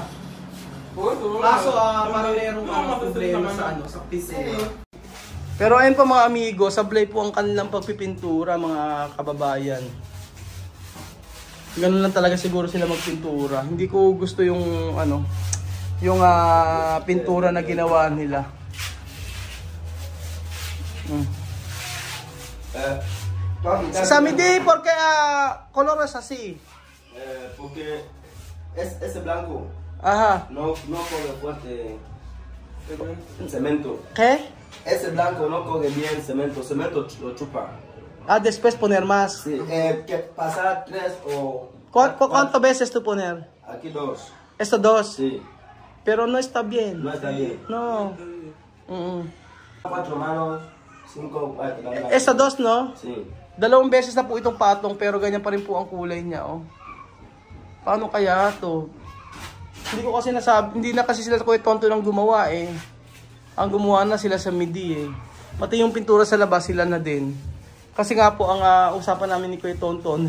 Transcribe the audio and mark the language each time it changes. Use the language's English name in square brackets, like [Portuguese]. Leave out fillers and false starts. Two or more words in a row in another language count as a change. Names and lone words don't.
[Filipino] Kaso parang merong problema sa pintura. Pero ayun pa mga amigo, sablay po ang kanilang pagpipintura mga kababayan. Ganun lang talaga siguro sila magpintura. Hindi ko gusto yung yung pintura na ginawa nila. [Spanish] Samedi porque color es así. Porque es blanco. Ajá. No coge fuerte cemento. ¿Qué? Ese blanco no coge bien cemento. Cemento lo chupa. Después poner más. Sí, que pasar 3 o... ¿Cuántas veces tú poner? Aquí 2. ¿Esto 2? Sí. Pero no está bien. No está bien. No. 4 manos, 5... Esto 2, no? Sí. [Filipino] 2 beses na po itong patong pero ganyan pa rin po ang kulay niya, Paano kaya to? Hindi ko kasi hindi na kasi sila Kuya Tonton ang gumawa eh. Ang gumawa na sila sa Midi eh. Pati yung pintura sa labas sila na din. Kasi nga po ang usapan namin ni Kuya Tonton.